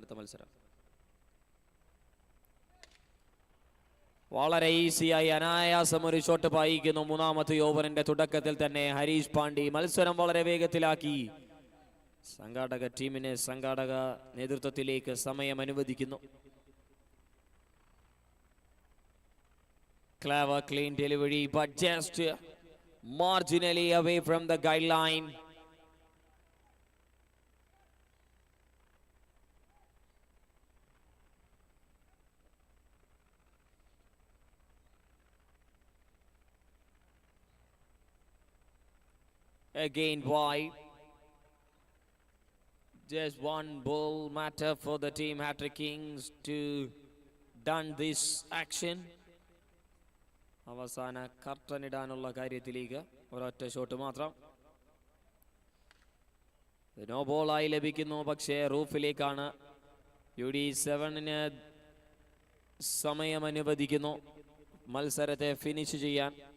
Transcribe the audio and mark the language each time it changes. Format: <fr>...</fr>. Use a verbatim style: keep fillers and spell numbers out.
<ml>അടുത്ത മത്സരം വളരെ ഈസിയായി അനായാസം ഒരു ഷോട്ട് പായിക്കുന്നു. മൂന്നാമത്തെ ഓവറിന്റെ തുടക്കത്തിൽ തന്നെ ഹരീഷ് പാണ്ഡ്യ മത്സരം വളരെ വേഗത്തിലാക്കി സംഘാടക ടീമിന് സംഘാടക നേതൃത്വത്തിലേക്ക് സമയം അനുവദിക്കുന്നു.</ml> <en>Clever, clean delivery, but just marginally away from the guideline. Again wide. Just one ball matter for the team Hattrick Kings to done this action.</en> <ml>അവസാന കർട്ടനിടാനുള്ള കാര്യത്തിലേക്ക് ഒരൊറ്റ ഷോട്ട് മാത്രം. നോ ബോളായി ലഭിക്കുന്നു, പക്ഷേ റൂഫിലേക്കാണ്. യു ഡി സെവനിന് സമയം അനുവദിക്കുന്നു മത്സരത്തെ ഫിനിഷ് ചെയ്യാൻ.</ml>